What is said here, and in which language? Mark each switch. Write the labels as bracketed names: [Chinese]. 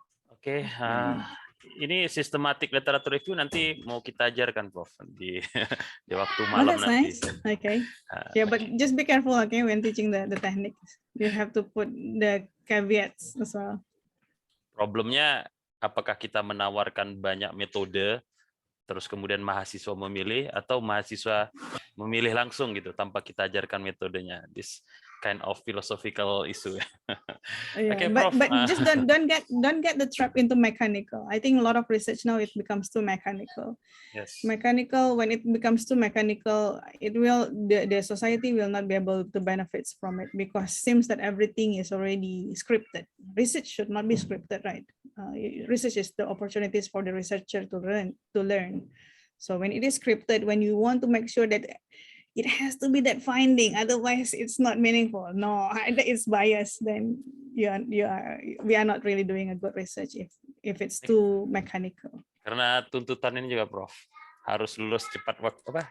[Indonesian] Oke, ini systematic literature review nanti mau kita ajarkan, Prof, di waktu malam [English] that's [Indonesian] nanti. [English] Nice. Okay. Yeah, but just be careful, okay, when teaching the techniques. You have to put the caveats as well. [Indonesian] Problemnya, apakah kita menawarkan banyak metode, terus kemudian mahasiswa memilih, atau mahasiswa memilih langsung gitu tanpa kita ajarkan metodenya. [English] This kind of philosophical issue. Yeah, Okay, but Prof. Just don't get the trap into mechanical. I think a lot of research now it becomes too mechanical. Yes. Mechanical, when it becomes too mechanical, the society will not be able to benefit from it because it seems that everything is already scripted. Research should not be scripted, right? Research is the opportunities for the researcher to learn. So when it is scripted, when you want to make sure that it has to be that finding, otherwise it's not meaningful. No, it's biased. Then we are not really doing a good research if it's too mechanical. [Indonesian] Karena tuntutan ini juga, Prof, harus lulus tepat waktu.